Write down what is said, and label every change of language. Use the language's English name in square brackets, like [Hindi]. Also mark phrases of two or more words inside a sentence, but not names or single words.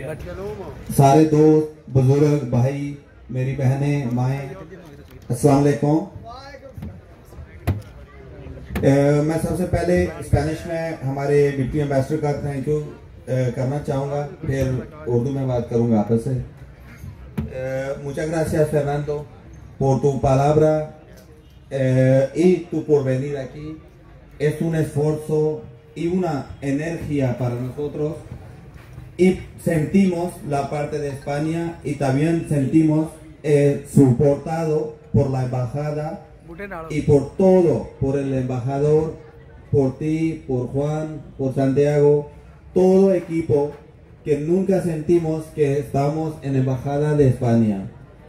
[Urdu] سارے دوست، بزرگ، بھائی، میری بہنیں، مائیں، السلام علیکم. میں سب سے پہلے سپینش میں ہمارے [English] deputy ambassador [Urdu] کا [English] thank you [Urdu] کرنا چاہوں گا، پھر اردو میں بات کروں گا آپس سے. [Spanish] Muchas gracias, Fernando, por tu palabra y tu porvenir aquí. Es un esfuerzo y una energía para nosotros, y sentimos la parte de España y también sentimos soportado por la embajada y por todo, por el embajador, por ti, por Juan, por Santiago, todo equipo, que nunca sentimos que estamos en embajada de España.